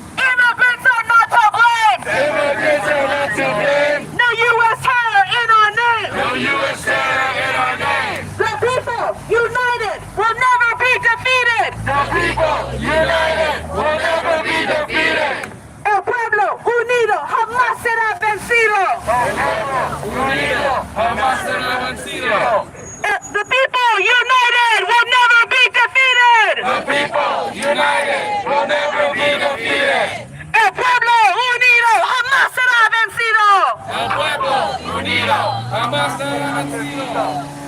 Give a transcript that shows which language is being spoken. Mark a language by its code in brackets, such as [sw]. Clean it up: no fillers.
[en] Immigrants are not to blame! Immigrants are not to blame! No U.S. terror in our name! No U.S. terror in our name! The people united will never be defeated! The people united will never be defeated! [es] El pueblo unido jamás será vencido! El pueblo unido jamás será vencido! [en] The people united will never be defeated! The people united will never be defeated! [es] El pueblo unido jamás será vencido! El pueblo unido jamás será vencido!